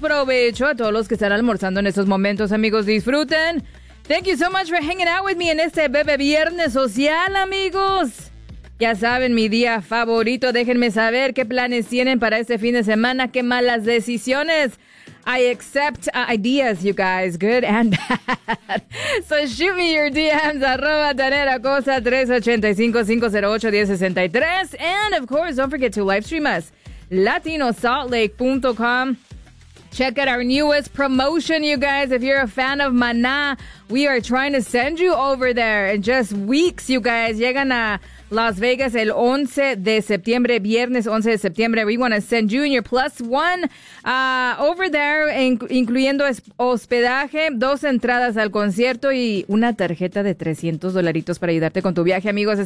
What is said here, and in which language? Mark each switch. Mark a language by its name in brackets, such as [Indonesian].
[Spanish] Provecho a todos los que están almorzando en estos momentos, amigos. Disfruten. [English] Thank you so much for hanging out with me [Spanish] en este bebé viernes social, amigos. Ya saben, mi día favorito. Déjenme saber qué planes tienen para este fin de semana. Qué malas decisiones. [English] I accept ideas, you guys, good and bad. So shoot me your DMs, @ Danette Acosta, 385-508-1063. And of course, don't forget to live stream us, latinosaltlake.com. Check out our newest promotion, you guys. If you're a fan of Maná, we are trying to send you over there in just weeks, you guys. [Spanish] Llegan a Las Vegas el 11 de septiembre, viernes 11 de septiembre. [English] We want to send you and your plus one over there, [Spanish] incluyendo hospedaje, dos entradas al concierto y una tarjeta de $300 para ayudarte con tu viaje, amigos.